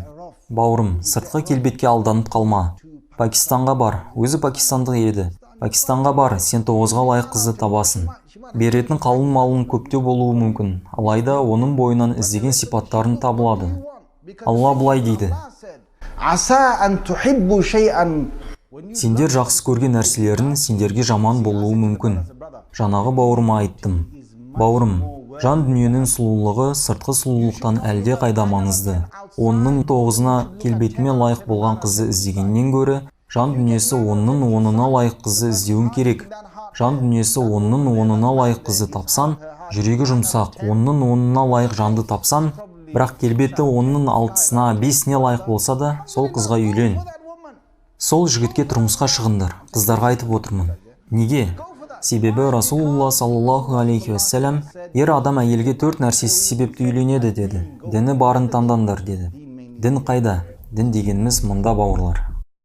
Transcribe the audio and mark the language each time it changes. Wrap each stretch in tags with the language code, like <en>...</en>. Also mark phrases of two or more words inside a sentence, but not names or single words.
<kk>Бауырым, сыртқы келбетке алданып қалма. Пакистанға бар, өзі пакистандық еді. Пакистанға бар, сен 9-ға лайық қызды табасың. Беретін қалың малың көптеу болуы мүмкін, алайда оның бойынан іздеген сипаттарын табылады. Алла былай дейді.</kk> <ar>عسى أن تحبوا شيئا.</ar> <kk>Сендер жақсы көрген нәрселерін сендерге жаман болуы мүмкін. Жанағы бауырыма айттым: бауырым, жан дүниенің сұлулығы сыртқы сұлулықтан әлде қайда маңызды. Оның 9-ына келбетіме лайық болған қызды іздегеннен гөрі, жан дүниесі оның 10-ына лайық қызды іздеуің керек. Жан дүниесі оның 10-ына лайық қызды тапсан, жүрегі жұмсақ, оның 10-ына лайық жанды тапсан, бірақ келбеті оның 6-сына, 5-іне лайық болса да, сол қызға үйлен. Сол жігітке тұрмысқа шығыңдар. Қыздарға айтып отырмын. Неге? Себебі</kk> <ar>رسول الله صلى الله عليه وسلم</ar> <kk>ер адам әйелге 4 нәрсесі себепті үйленеді деді. Діні барын таңдаңдар деді. Дін қайда? Дін дегеніміз мұнда, бауырлар.</kk>